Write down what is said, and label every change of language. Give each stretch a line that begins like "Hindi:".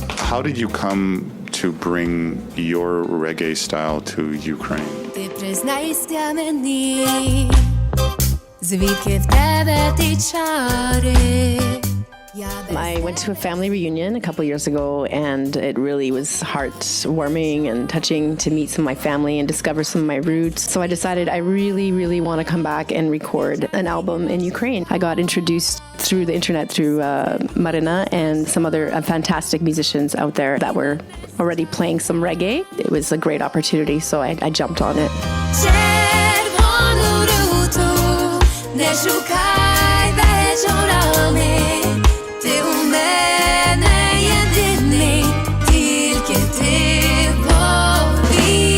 English: How did you come to bring your reggae style to Ukraine?
Ukrainian: Ти признайся мені, звідки в тебе ті чари.
English: I went to a family reunion a couple years ago, and it really was heartwarming and touching to meet some of my family and discover some of my roots. So I decided I really, really want to come back and record an album in Ukraine. I got introduced through the internet through Marina and some other fantastic musicians out there that were already playing some reggae. It was a great opportunity, so I jumped on it.
Ukrainian: Червону руту не шукай вечорами. Ти у мене єдиний, тільки ти повір.